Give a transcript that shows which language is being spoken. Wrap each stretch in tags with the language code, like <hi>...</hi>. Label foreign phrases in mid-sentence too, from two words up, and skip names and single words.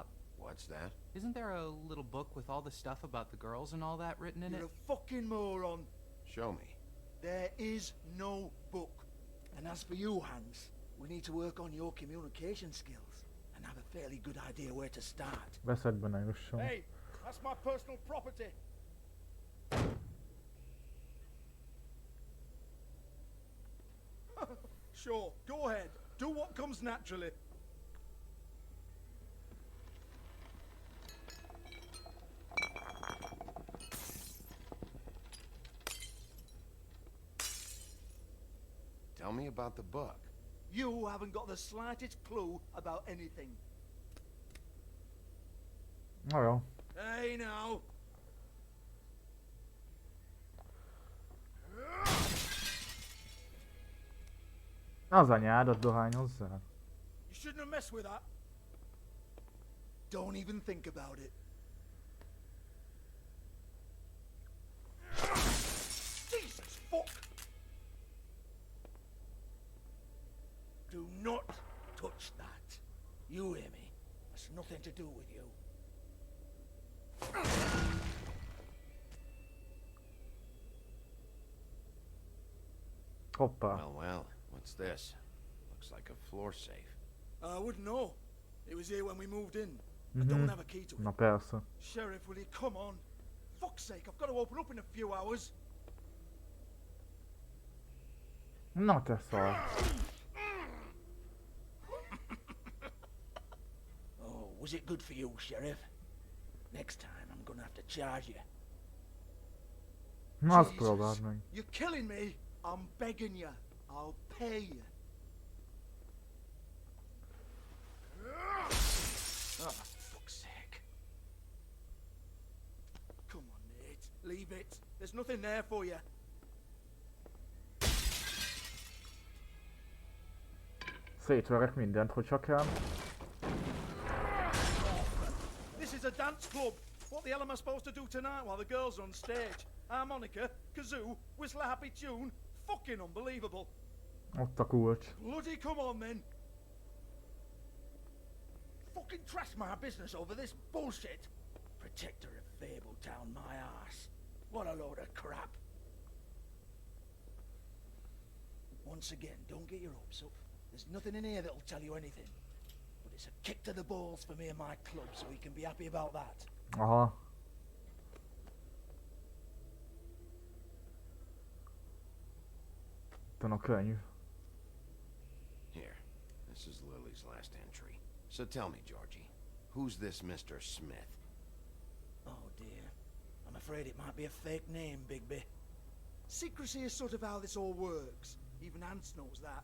<en>What's that? Isn't there a little book with all the stuff about the girls and all that written in You're it? a fucking moron. Show me. There is no book. And as for you, Hans, we need to work on your communication skills and have a fairly good idea where to start.</en> <hu>Veszedbe ne jusson.</hu> <en>Hey, that's my personal property. Sure, go ahead. Do what comes naturally. Tell me about the book. You haven't got the slightest clue about anything.</en> <hu>Na jó.</hu> <en>Hey now.</en> <hu>Az anyádat dohányozzál.</hu> <en>You shouldn't have messed with that. Don't even think about it. Jesus fuck! Do not touch that. You hear me? That's nothing to do with you.</en> <hu>Hoppá.</hu> <en>Well, what's this? Looks like a floor safe. I wouldn't know. It was here when we moved in. I don't have a key to it.</en> <hu>Na persze.</hu> <en>Sheriff, will you come on? Fuck's sake, I've got to open up in a few hours.</en> <hu>Na te szar.</hu> <en>Oh, was it good for you, Sheriff? Next time I'm gonna have to charge you.</en> <hu>Na azt próbáld meg.</hu> <en>You're killing me. I'm begging you. I'll pay you. Oh, for fuck's sake. Come on, Nate. Leave it. There's nothing there for you.</en> <hu>Szétverek mindent, hogyha kell.</hu> <en>This is a dance club. What the hell am I supposed to do tonight while the girls are on stage? Harmonica, kazoo, whistle a happy tune. Fucking unbelievable.</en> <hu>Ott a kulcs.</hu> <en>Bloody come on then. fucking trash my business over this bullshit? Protector of Fabletown, my ass. What a load of crap. Once again, don't get your hopes up. There's nothing in here that'll tell you anything. But it's a kick to the balls for me and my club, so we can be happy about that.</en> <hu>Aha. Itt a könyv.</hu> <en>Here, this is Lily's last entry. So tell me, Georgie, who's this Mr. Smith? Oh dear. I'm afraid it might be a fake name, Bigby. Secrecy is sort of how this all works. Even Hans knows that.</en>